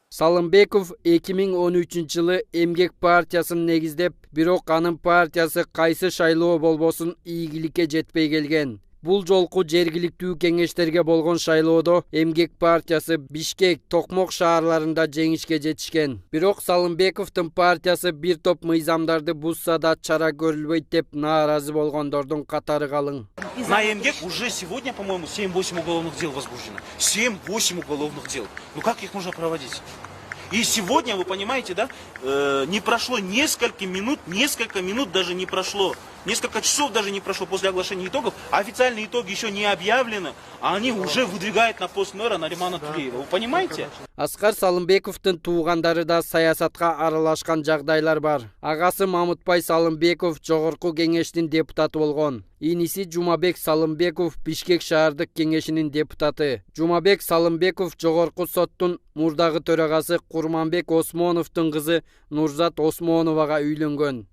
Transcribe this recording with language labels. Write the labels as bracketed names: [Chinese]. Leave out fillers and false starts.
[Kyrgyz] Салымбеков 2013 жылы Эмгек партиясын негиздеп, бирок анын партиясы кайсы шайлоо болбосун ийгиликке жетпей келген. Бул жолку жергиликтүү кеңештерге болгон шайлоодо Эмгек партиясы Бишкек, Токмок шаарларында жеңишке жетишкен. Бирок Салымбековдун партиясы бир топ мыйзамдарды бузса да чара көрүлбөйт деп нааразы болгондордун катары калың. [Russian] На Эмгек уже сегодня, по-моему, 7-8 уголовных дел возбуждено. 7-8 уголовных дел. Ну как их нужно проводить? И сегодня, вы понимаете, да, не прошло несколько минут даже не прошло. Несколько часов даже не прошло после оглашения итогов, а официальные итоги еще не объявлены, а они уже выдвигают на пост мэра Наримана Тулеева. Вы понимаете? [Kyrgyz] Аскар Салымбековдун туугандары да саясатка аралашкан жагдайлар бар. Агасы Мамытбай Салымбеков жогорку кеңештин депутаты болгон. Иниси Жумабек Салымбеков Бишкек шаардык кеңешинин депутаты. Жумабек Салымбеков жогорку соттун мурдагы төрагасы Курманбек Осмоновдун кызы Нурзат Осмоновага үйлөнгөн.